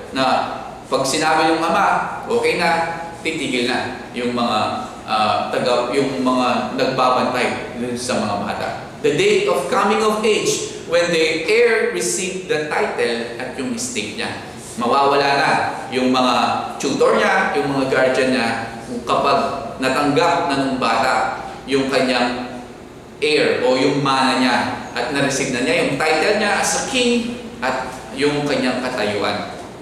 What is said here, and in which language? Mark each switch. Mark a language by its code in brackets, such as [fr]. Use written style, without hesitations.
[tl] Na pag sinabi yung ama, okay na, titigil na yung mga yung mga nagbabantay dun sa mga bata. [en] The date of coming of age, when the heir received the title [tl] at yung estate niya. Mawawala na yung mga tutor niya, yung mga guardian niya, kapag natanggap na ng bata yung kanyang heir o yung mana niya at na-receive na niya yung title niya as a king at yung kanyang katayuan.